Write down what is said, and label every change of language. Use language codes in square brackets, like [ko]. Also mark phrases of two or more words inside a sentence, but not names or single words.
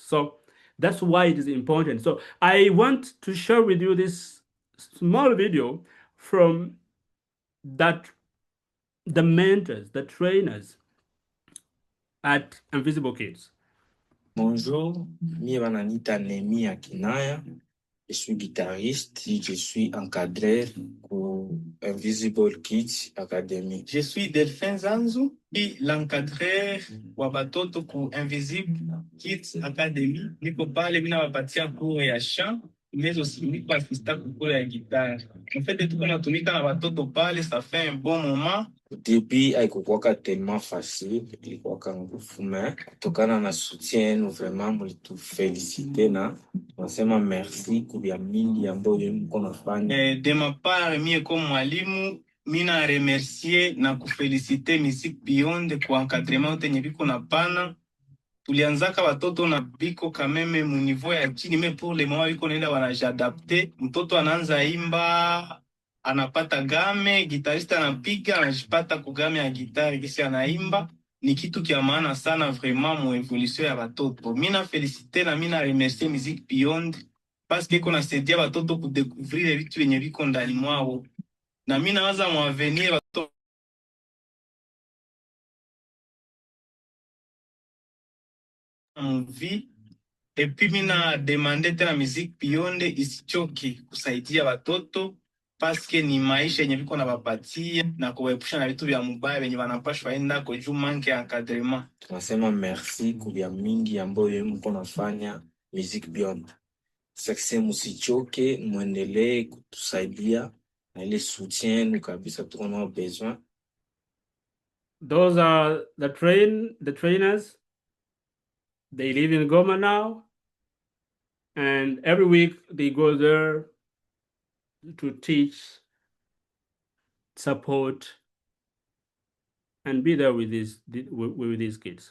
[en] So that's why it is important. So I want to share with you this small video from that the mentors, the trainers at Invisible Kids. [fr] Bonjour, [sw] mi wananiita Nehemia Kinaya. [fr] Je suis guitariste et je suis encadreur pour Invisible Kids Academy. Je suis Delphin Zanzu et l'encadreur [sw] wa batoto ku [fr] Invisible Kids Academy. [sw] Niko pale mina wapatia cours ya chant, [fr] mais aussi [sw] niko assistant ku cours ya guitare. [fr] En fait, [sw] tuko natumika na batoto pale, [fr] ça fait un bon moment. Au début, haikukuwaka tellement facile, [sw] ilikuwaka nguvu, mais kutokana na soutien yenu vraiment mulitufelicite na tunasema merci kubya mingi ambayo mko nafanya. [fr] De ma part, mie comme mwalimu, mina remercier na kufelicite Music Beyond kwa encadrement yote nye biko na pana. [sw] Tulianzaka watoto na biko kameme mu niveau ya chini, [fr] mais pour le moment [sw] biko naenda wanajadapte. Mtoto anaanza imba, anapata game, gitariste anapiga, anajipata kugame ya gitari kisi anaimba. Ni kitu kia maana sana vraiment mu evolution ya watoto. Mina felicite na mina remercier Music Beyond [fr] parce que [sw] iko nasaidia watoto kudécouvrir vitu yenye viko ndani mwao. Na mina waza mu avenir watoto vie. [fr] Et puis [sw] mina demande tena Music Beyond isichoke kusaidia watoto paske ni maisha yenye viko na wapatia na kuwaepusha na vitu vya mubaya venye wanapashwa enda kwa juu manke ya encadrement. Tunasema merci kubya mingi ambayo mko nafanya Music Beyond. Sasa musichoke, muendelee kutusaidia na ile soutien kabisa tuko nao besoin. [en] Those are the trainers. They live in Goma now, and every week they go there to teach, support, and be there with these kids.